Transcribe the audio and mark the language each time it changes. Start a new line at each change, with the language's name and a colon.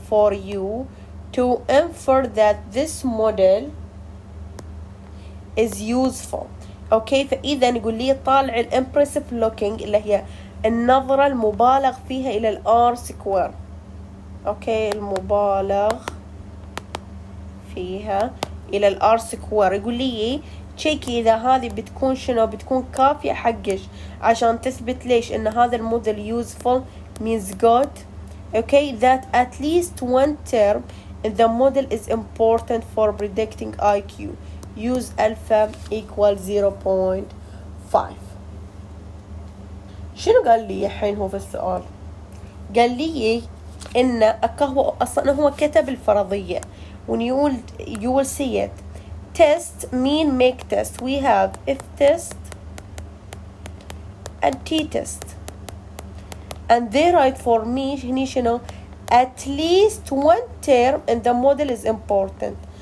English: for you to infer that this model is useful.
Arabic: اوكي فاذا يقول لي طالع الامبرسيف لوكينج اللي هي النظرة المبالغ فيها الى الار سكوير. اوكي المبالغ فيها الى الار سكوير. يقول لي تشيكي اذا هذه بتكون شنو، بتكون كافية حقش عشان تثبت ليش ان هذا الموديل
English: useful means good. Okay, that at least one term in the model is important for predicting IQ. Use alpha equal 0.5.
Arabic: شنو قال لي الحين هو في السؤال؟ قال لي إن هو أصلا هو كتب الفرضية
English: when you will see it. Test mean make test. We have if test and t test. And they write for me
Arabic: هني شنو
English: at least one term in the model is important.